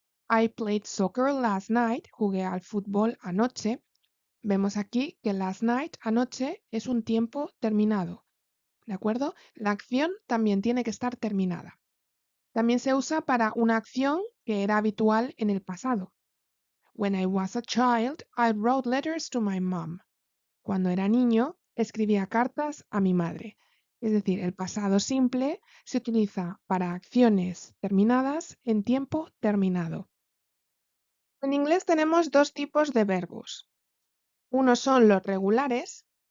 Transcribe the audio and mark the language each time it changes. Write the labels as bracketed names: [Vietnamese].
[English] I played soccer last night, jugué al fútbol anoche. [Spanish] Vemos aquí que last night, anoche, es un tiempo terminado, ¿de acuerdo? La acción también tiene que estar terminada. También se usa para una acción que era habitual en el pasado. [English] When I was a child, I wrote letters to my mom. [Spanish] Cuando era niño, escribía cartas a mi madre. Es decir, el pasado simple se utiliza para acciones terminadas en tiempo terminado. En inglés tenemos dos tipos de verbos. Uno son los regulares.